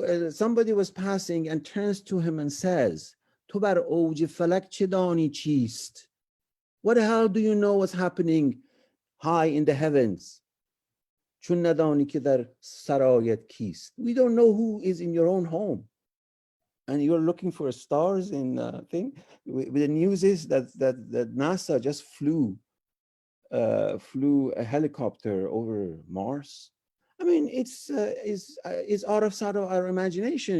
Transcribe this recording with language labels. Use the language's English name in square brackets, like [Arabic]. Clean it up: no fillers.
[English] Somebody was passing and turns to him and says, [Persian] تو بر اوج فلک چه دانی چیست? [English] What the hell do you know what's happening high in the heavens? [Persian] چون ندانی که در سرایت کیست. [English] We don't know who is in your own home. And you're looking for stars in thing. The news is that NASA just flew a helicopter over Mars. I mean, it's out of our imagination.